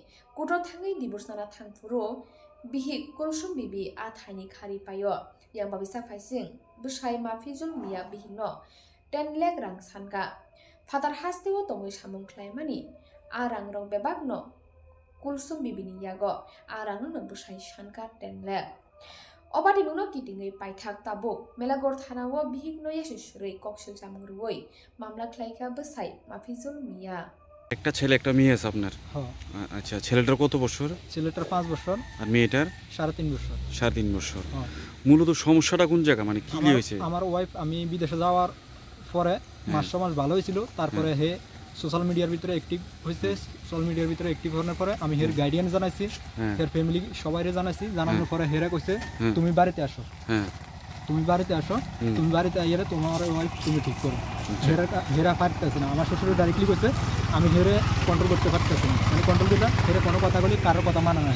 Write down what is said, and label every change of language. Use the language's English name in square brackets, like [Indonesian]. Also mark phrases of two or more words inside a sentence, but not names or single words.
[Kok Borok] kutro thangai divorce na thangpuro bihi kulsum bibi a thaini khari payo yang babisa phaising busai mafijul miya bihino 10 lakh rang sanka fatar haste o tongoi samung khlaimani a rang rong bebagno kulsum bibini yago a rang no busai sanka 10 lakh Obadi nuno kitingai paithak tabuk Melagor thanawo bihik no yashushrei kokshil chamungruoi মামলা খাইকা বসাই মাফিজুল মিয়া [Bangla] একটা ছেলে একটা মেয়ে আছে আপনার হ্যাঁ আচ্ছা ছেলেটার কত বছর ছেলেটার 5 বছর আর মেয়েটার 3.5 বছর 3.5 বছর হ্যাঁ মূলত সমস্যাটা কোন জায়গা মানে কি হয়েছে আমার ওয়াইফ আমি বিদেশে যাওয়ার পরে মাস ভালো হয়েছিল তারপরে হে [English] social media [Bangla] ভিতরে অ্যাক্টিভ হইছে [English] social media [Bangla] ভিতরে অ্যাক্টিভ হওয়ার পরে আমি হের গাইডেন্স জানাইছি হের ফ্যামিলি সবাইরে জানাইছি জানানোর পরে হেরা কইছে তুমি বাড়িতে আসো তুমি বাড়িতে আসো তুমি বাড়িতে আইলে তোমার ওয়াইফ তুমি ঠিক করো হেরা পারতেছে না আমার শ্বশুর ডাইরেক্টলি কইছে আমি হেরে কন্ট্রোল করতে পারতেছি না মানে কন্ট্রোল দিলা হেরে কোনো কথা বলি কারোর কথা মানা না